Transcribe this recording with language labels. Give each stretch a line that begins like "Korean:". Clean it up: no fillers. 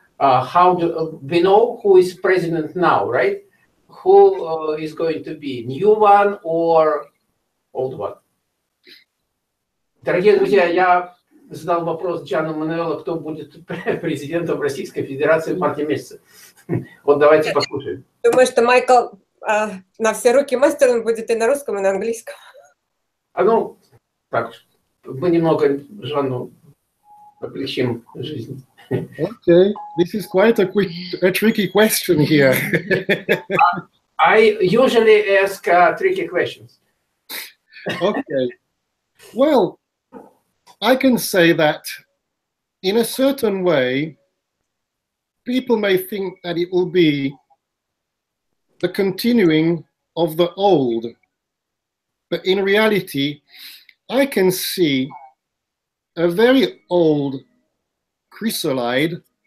English: We know who is president now, right? Who is going to be new one or old one?
Russian: Дорогие друзья, я задал вопрос Gian и Manuela, кто будет президентом Российской Федерации в марте месяце. Вот давайте послушаем. Думаю, что Майкл на все руки мастер, он будет и на русском, и на английском. Ну, так, мы немного Жанну облегчим жизнь.
English: Okay, this is quite a tricky question here. I usually ask tricky questions. Okay, well, I can say that in a certain way, people may think that it will be the continuing of the old, but in reality, I can see a very old chrysalide